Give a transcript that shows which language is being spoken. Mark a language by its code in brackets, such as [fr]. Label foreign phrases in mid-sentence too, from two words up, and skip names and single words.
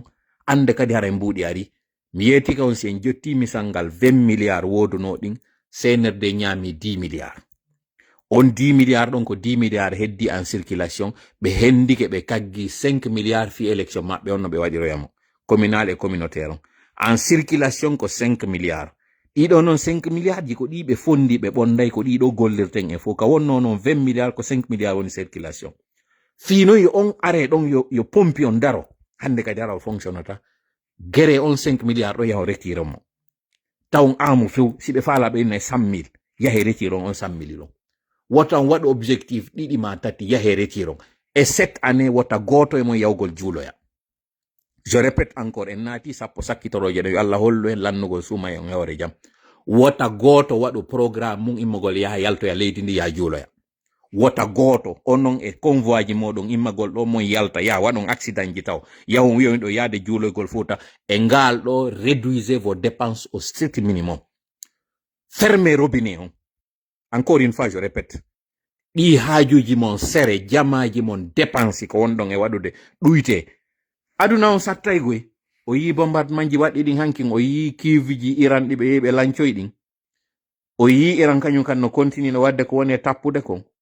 [ff] ande kadi hara mbuɗi ari mi yeti ka on sen jotti misal ngal 20 milliards woduno ɗin CNRD ñaami 10 milliards on 10 milliards ɗon ko 10 milliards heddi [fr] en circulation [ff] ɓe hendike ɓe kaggi 5 milliards fi élection maɓɓe on no ɓe waɗiroyamo [fr] communal et communautaire [ff] on [fr] en circulation [ff] ko 5 milliards ɗiɗo noon 5 milliards ji ko ɗi ɓe fondi ɓe ɓonday ko ɗiɗo gollirten e fof ka wonno noon 20 milliards ko 5 milliards woni circulation fino yo on are ɗon yo pompi on daro hande kadi ara o fonctionnata gere on 5 milliards ɗo yaho retire mo taw amu few si ɓe faala ɓe innayi 100 000 yahe retire on 100 000 ɗon wota on waɗa objectif ɗiɗi ma tati yahe retire on [fr] et cette année [ff] wota goto e mon yawgol juuloya [fr] je répète encore [ff] en naati sappo sakkitoroje ɗo yo Allah hollu en lannugol suuma e on hewre jam wota goto waɗu programme mum immagol yaha yaltoya leydi ndi yaha juuloya wota goto onon e convoi ji moɗon immagol ɗo mon yalta ya waɗon accident ji taw yahon wiyoyin ɗo yaade juuloygol fuuta e ngal ɗo [fr] réduisez vos dépenses au strict minimum fermez robinet [ff] on [fr] encore une fois je répète [ff] ɗi haajuji mon sere jamaji mon dépense ko wonɗon e waɗude ɗuyte aduna on sattay goy o yi bombardement ji waɗɗi ɗin hankin o yi kiviji iran ɗi ɓe yehi ɓe lancoy ɗin o yi iran kañum kan no continue no wadde ko woni e tappude kon